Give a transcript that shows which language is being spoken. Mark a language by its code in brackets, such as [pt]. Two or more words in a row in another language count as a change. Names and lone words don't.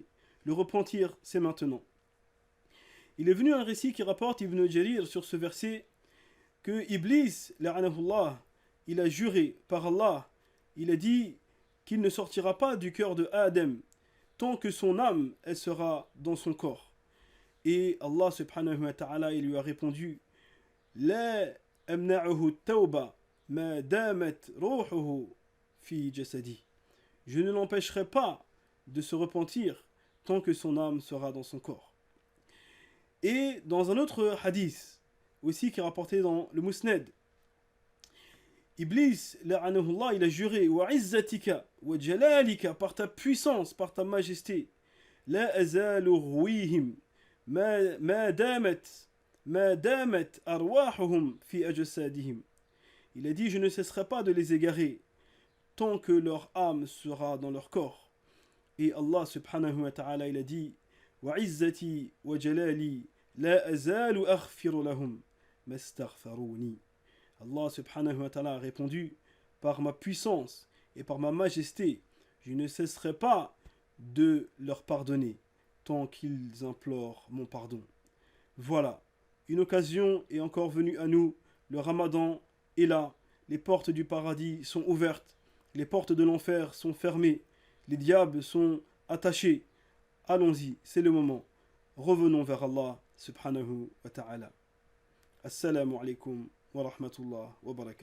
[fr] Le repentir, c'est maintenant. Il est venu un récit qui rapporte Ibn Jarir sur ce verset que Iblis, la'anahullah, il a juré par Allah, il a dit qu'il ne sortira pas du cœur de Adam tant que son âme elle sera dans son corps. Et Allah [ar] سبحانه وتعالى [fr] il lui a répondu [ar] لا أمنعه التوبة ما دامت روحه في جسده. [fr] Je ne l'empêcherai pas de se repentir tant que son âme sera dans son corps. Et dans un autre hadith aussi qui est rapporté dans le Mousned, Iblis, la'anahullah, il a juré [ar] وعزتك وجلالك, [fr] par ta puissance, par ta majesté, [ar] لا أزال أغويهم ما دامت أرواحهم في أجسادهم. [fr] Il a dit je ne cesserai pas de les égarer tant que leur âme sera dans leur corps. Et Allah [ar] سبحانه وتعالى [fr] il a dit [ar] وعزتي وجلالي لا أزال أغفر لهم ما استغفروني. [fr] Allah [ar] سبحانه وتعالى [fr] a répondu par ma puissance et par ma majesté, je ne cesserai pas de leur pardonner tant qu'ils implorent mon pardon. Voilà, une occasion est encore venue à nous, le Ramadan est là, les portes du paradis sont ouvertes, les portes de l'enfer sont fermées, les diables sont attachés. Allons-y, c'est le moment. Revenons vers Allah [ar] سبحانه وتعالى. السلام عليكم ورحمة الله وبركاته.